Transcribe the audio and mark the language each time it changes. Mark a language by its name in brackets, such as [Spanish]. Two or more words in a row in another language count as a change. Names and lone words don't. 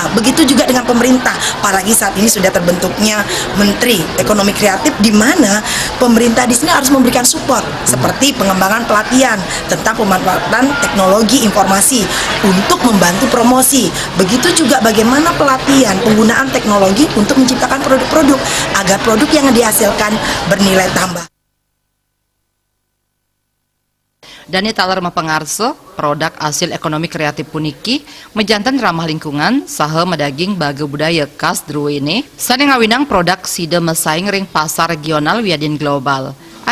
[Indonesian] Begitu juga dengan pemerintah, apalagi saat ini sudah terbentuknya Menteri Ekonomi Kreatif, di mana pemerintah di sini harus memberikan support seperti pengembangan pelatihan tentang pemanfaatan teknologi informasi untuk membantu promosi. Begitu juga bagaimana pelatihan penggunaan teknologi untuk menciptakan produk-produk agar produk yang dihasilkan bernilai tambah. [Balinese] Dani taler mapengarso produk hasil ekonomi kreatif puniki mejantan ramah lingkungan saha medaging baga budaya khas druwene sane ngawinang produk side mesaing ring pasar regional wiadin global.